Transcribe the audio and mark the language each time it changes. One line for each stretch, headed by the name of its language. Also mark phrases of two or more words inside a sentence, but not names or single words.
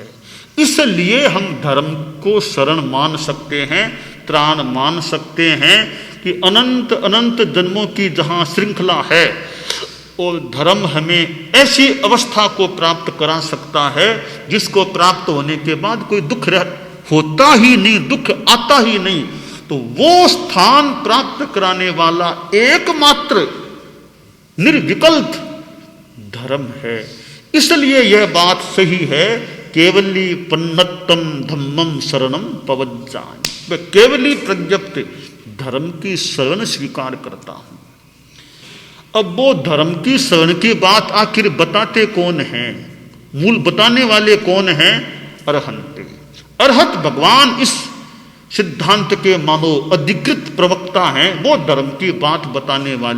Hindi: इसलिए हम धर्म को शरण मान सकते हैं, त्राण मान सकते हैं कि अनंत अनंत जन्मों की जहां श्रृंखला है, और धर्म हमें ऐसी अवस्था को प्राप्त करा सकता है जिसको प्राप्त होने के बाद कोई दुख होता ही नहीं, दुख आता ही नहीं। तो वो स्थान प्राप्त कराने वाला एकमात्र निर्विकल्प धर्म है। इसलिए यह बात सही है,
Prakrit languages: केवली पन्नत्तम धम्मम शरणम पवज्जामि,
Hindi: मैं केवली प्रज्ञप्त धर्म की शरण स्वीकार करता हूं। अब वो धर्म की शरण की बात आखिर बताते कौन हैं, मूल बताने वाले कौन हैं? अरहंत। अरहत भगवान इस सिद्धांत के मानो अधिकृत प्रवक्ता हैं, वो धर्म की बात बताने वाले।